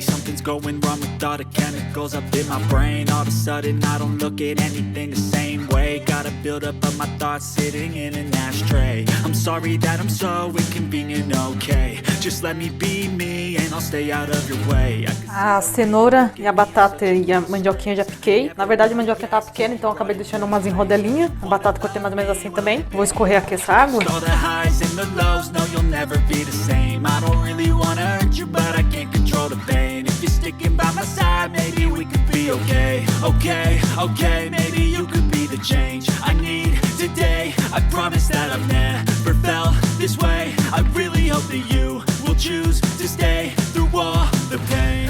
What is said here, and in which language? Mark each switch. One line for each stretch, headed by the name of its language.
English: Something's going wrong with all the chemicals up in my brain. All of a sudden I don't look at anything the same way. Got a build up of my thoughts sitting in an ashtray. I'm sorry that I'm so inconvenient, okay. Just let me be me and I'll stay out of your way.
Portuguese: A cenoura e a batata e a mandioquinha eu já piquei. Na verdade a mandioquinha tava pequena, então eu acabei deixando umas em rodelinha. A batata cortei mais ou menos assim também. Vou escorrer aqui essa água.
English: No, you'll never be the same. I don't really wanna hurt you, but I can't control the pain. If you're sticking by my side, maybe we could be okay. Okay, maybe you could be the change I need today. I promise that I've never felt this way. I really hope that you will choose to stay through all the pain.